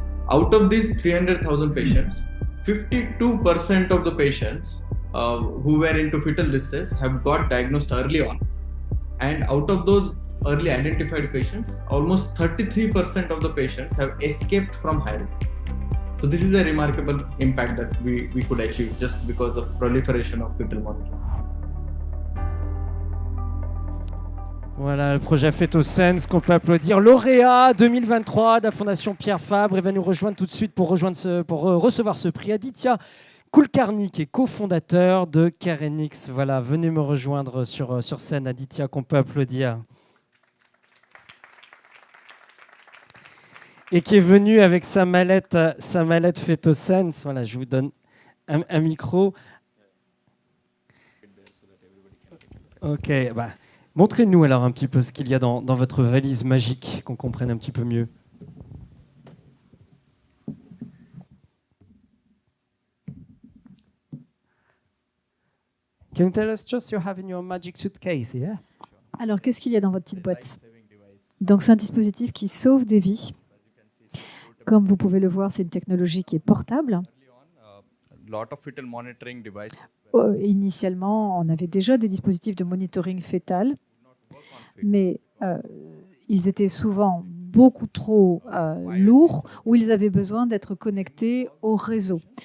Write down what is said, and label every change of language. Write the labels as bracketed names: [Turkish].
[English] Out of these 300,000 patients, 52% of the patients who were into fetal distress have got diagnosed early on. And out of those early identified patients, almost 33% of the patients have escaped from high risk. So this is a remarkable impact that we could achieve just because of proliferation of fetal monitoring. [French] Voilà, le projet FetoSense qu'on peut applaudir. Lauréat 2023 de la Fondation Pierre Fabre. Et va nous rejoindre tout de suite pour recevoir ce prix. Aditya Kulkarni, qui est cofondateur de CareNX. Voilà, venez me rejoindre sur scène, Aditya, qu'on peut applaudir. Et qui est venu avec sa mallette FetoSense. Voilà, je vous donne un micro. Ok, bah. Montrez-nous alors un petit peu ce qu'il y a dans votre valise magique, qu'on comprenne un petit peu mieux. [English] Can you tell us just you have in your magic suitcase here? [French] Alors, qu'est-ce qu'il y a dans votre petite boîte? Donc, c'est un dispositif qui sauve des vies. Comme vous pouvez le voir, c'est une technologie qui est portable. Initialement, on avait déjà des dispositifs de monitoring fœtal, mais ils étaient souvent beaucoup trop lourds ou ils avaient besoin d'être connectés au réseau.